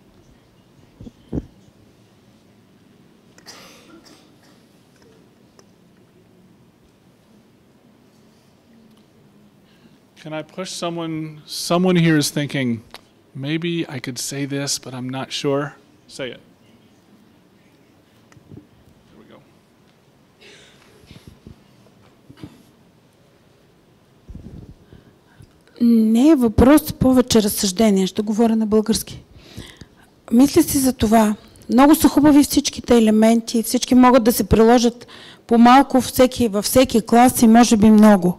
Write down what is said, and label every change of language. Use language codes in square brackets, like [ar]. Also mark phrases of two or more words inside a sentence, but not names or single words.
[en] Can I push someone? Someone here is thinking, maybe I could say this, but I'm not sure. Say it. There we go. [bg] Не е въпрос, повече разсъждение. Ще говоря на български. Мисля си за това. Много са хубави всичките елементи, всички могат да се приложат по-малко във всеки клас и може би много.